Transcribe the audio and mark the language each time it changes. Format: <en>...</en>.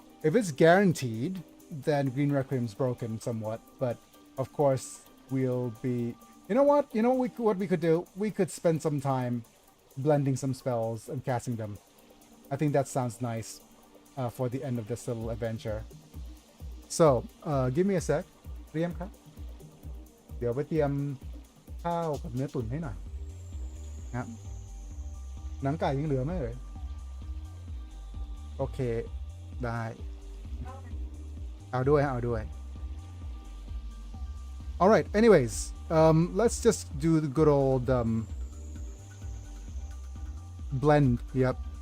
<en>If it's guaranteed, then Green Requiem's broken somewhat. But of course, we'll be... You know what? You know what we could do? We could spend some time blending some spells and casting them. I think that sounds nice for the end of this little adventure. So, give me a sec.</en> <th>เตรียมครับ เดี๋ยวไปเตรียมข้าวกับเนื้อตุ๋นให้หน่อยนะครับหนังไก่ยังเหลือไหมเอ่ยโอเคได้เอาด้วย</th> <en>All right. Anyways, let's just do the good old blend. Yep.</en>